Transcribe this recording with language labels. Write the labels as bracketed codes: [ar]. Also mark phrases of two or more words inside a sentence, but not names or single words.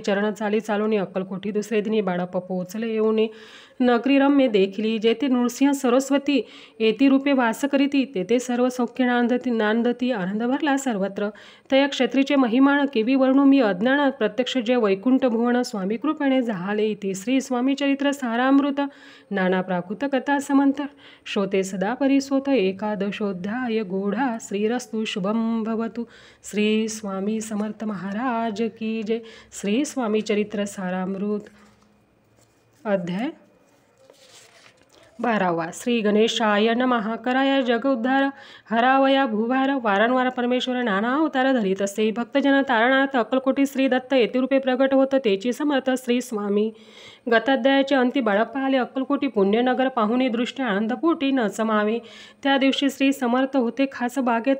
[mr] चरण चाली चालून अक्कलकोटी. दुसरे दिनी बाळप्पा पोहोचले. येऊन नगरी रम्य देखली. जेथे नृसिंह सरस्वती येती रूपे वास करीती. तेथे सर्व सौख्य नांदती. आनंद भरला सर्वत्र. तया क्षेत्रीचे महिमाण केवी वर्णू मी अज्ञान. प्रत्यक्ष जे वैकुंठ भुवन स्वामी कृपेने झाले. इति श्री स्वामी चरित्र सारामृत. नाना प्राकृत कथा समंत. श्रोते सदा परिसोत. 11ोऽध्याय गूढा. श्रीरस्तु. [sa] शुभम भवतु. [mr] श्री स्वामी समर्थ महाराज [hi] की जय. [mr] श्री स्वामी चरित्र सारामृत अध्याय 12. [sa] श्री गणेशाय नमः. [mr] कराया जग उद्धार. हरावया भूभार. वारंवार परमेश्वर नाना अवतार धरीत असे. भक्तजन तारणार्थ अक्कलकोटी श्री दत्त येतिरूपे प्रगट होत. तेची समर्थ श्री स्वामी. गताध्यायाचे अंती बाळप्पा आले. अक्कलकोटी पुण्यनगर पाहुणे दृष्टी आनंदपोटी न समावे. त्या दिवशी श्री समर्थ होते खास बागेत.